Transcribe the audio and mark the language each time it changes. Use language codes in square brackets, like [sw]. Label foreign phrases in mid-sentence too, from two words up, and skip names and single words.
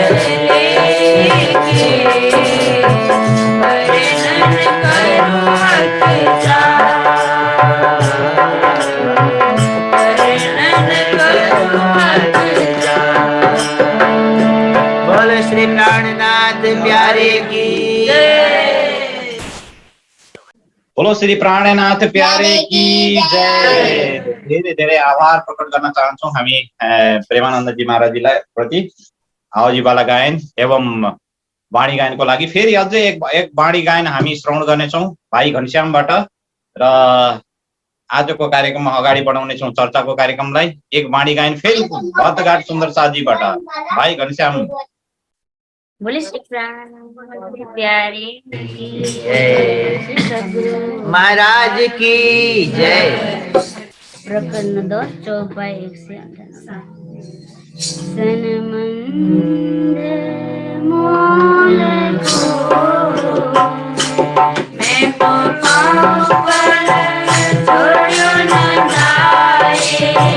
[hi] लेके वर्णन करूं हक बोलो श्री प्राणनाथ प्यारे की बोलो श्री प्राणनाथ प्यारे की जय। [ne] धेरै धेरै आभार प्रकट गर्न चाहन्छौँ हामी प्रेमानन्दजी महाराजजीलाई प्रति आवाजीवाला गायन एवं वाणी गायनको लागि। फेरि अझै एक वाणी गायन हामी श्रवण गर्नेछौँ भाइ घनश्यामबाट र आजको कार्यक्रममा अगाडि बढाउनेछौँ चर्चाको कार्यक्रमलाई। एक वाणी गायन फेरि भक्तघाट सुन्दर साथजीबाट भाइ घनश्याम। [hi] बोले श्री प्राण प्यारे महाराज की जय। प्रकरण 10 चौपाई 198 सनमंद मोल को मैं तो पाऊं पर छोड़ो न जाए